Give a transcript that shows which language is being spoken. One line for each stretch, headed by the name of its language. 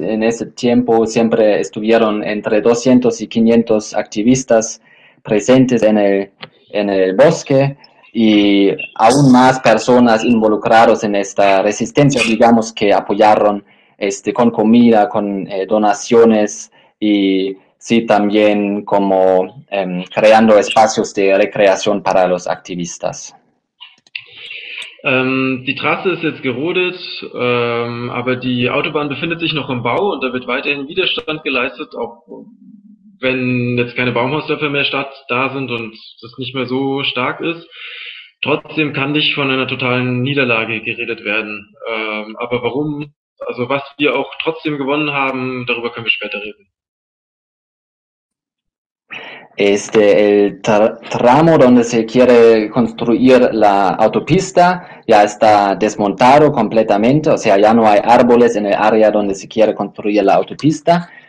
Spanish: En ese tiempo siempre estuvieron entre 200 y 500 activistas presentes en el bosque, y aún más personas involucradas en esta resistencia, digamos, que apoyaron con comida, con donaciones. Y sí, también como creando espacios de recreación para los activistas.
German: Die Trasse ist jetzt gerodet, aber die Autobahn befindet sich noch im Bau, und da wird weiterhin Widerstand geleistet, auch wenn jetzt keine Baumhausdörfer mehr da sind und es nicht mehr so stark ist. Trotzdem kann nicht von einer totalen Niederlage geredet werden. Aber warum? Also was wir auch trotzdem gewonnen haben, darüber können wir später reden.
Spanish: El tramo donde se quiere construir la autopista ya está desmontado completamente, o sea, ya no hay árboles en el área donde se quiere construir la autopista.